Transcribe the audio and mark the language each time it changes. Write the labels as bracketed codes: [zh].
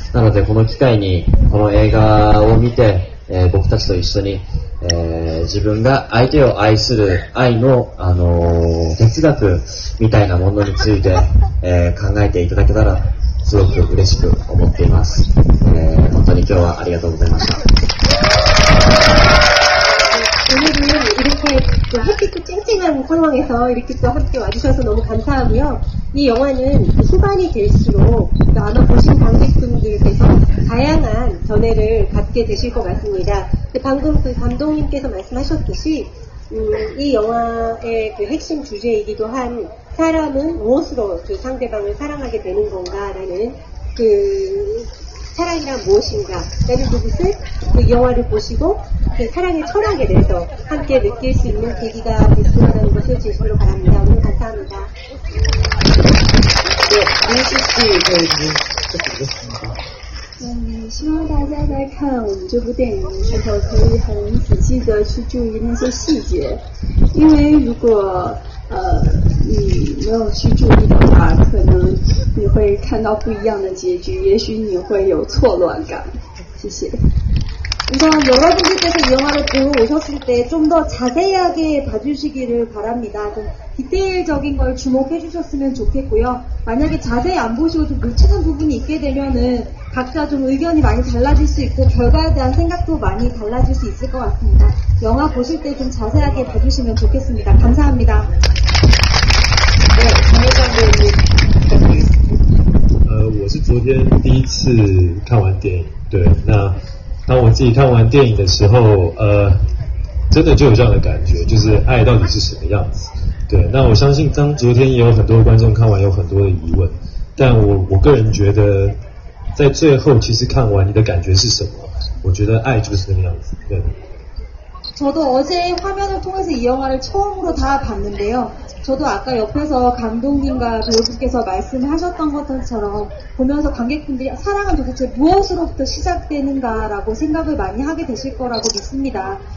[ja] なのでこの機会にこの映画を見て、僕たちと一緒に、自分が相手を愛する愛の、哲学みたいなものについて、考えていただけたらすごく嬉しく思っています。本当に今日はありがとうございました。 [ko] 오늘은 이렇게 또 햇빛도 쨍쨍한 상황에서 이렇게 또 함께 와주셔서 너무 감사하고요. 이 영화는 후반이 될수록 아마 보신 관객분들께서 다양한 견해를 갖게 되실 것 같습니다. 방금 그 감독님께서 말씀하셨듯이 이 영화의 그 핵심 주제이기도 한 사람은 무엇으로 그 상대방을 사랑하게 되는 건가라는 그 사랑이란 무엇인가 라는 부분을 그 영화를 보시고 그 사랑의 철학에 대해서 함께 느낄 수 있는 계기가 됐으면 하는 것을 진심으로 바랍니다. 오늘 감사합니다. 네, 민수씨 배우님 부탁드리겠습니다. [zh] 希望大家在看我们这部电影的时候，可以很仔细的去注意那些细节，因为如果你没有去注意的话，可能你会看到不一样的结局，也许你会有错乱感。谢谢。 [ko] 우선 여러분들께서 이 영화를 보고 오셨을 때 좀 더 자세하게 봐주시기를 바랍니다. 좀 디테일적인 걸 주목해 주셨으면 좋겠고요. 만약에 자세히 안 보시고 좀 놓치는 부분이 있게 되면은 각자 좀 의견이 많이 달라질 수 있고 결과에 대한 생각도 많이 달라질 수 있을 것 같습니다. 영화 보실 때 좀 자세하게 봐주시면 좋겠습니다. 감사합니다. 네, 장혜정 배우님 부탁드리겠습니다. [zh] 我是昨天第一次看完电影，对，那当我自己看完电影的时候，真的就有这样的感觉，就是爱到底是什么样子？对，那我相信昨天也有很多观众看完有很多的疑问，但我个人觉得，在最后其实看完你的感觉是什么？我觉得爱就是那个样子，对。 [ko] 저도 어제 화면을 통해서 이 영화를 처음으로 다 봤는데요. 저도 아까 옆에서 감독님과 배우분께서 말씀하셨던 것처럼 보면서 관객분들이 사랑은 도대체 무엇으로부터 시작되는가라고 생각을 많이 하게 되실 거라고 믿습니다.